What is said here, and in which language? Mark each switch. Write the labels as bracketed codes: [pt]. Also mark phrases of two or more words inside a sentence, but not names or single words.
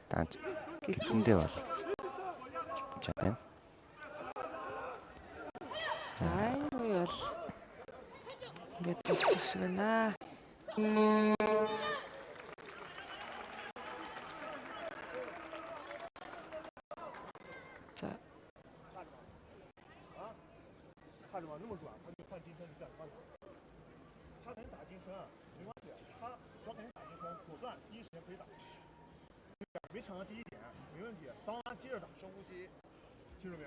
[mn] Даанч гидсэндээ бол алдчих байна. За энэ үе бол ингээд болчих шиг байна. За [zh] 没抢到第一点，没问题。方案接着打，深呼吸，清楚没有？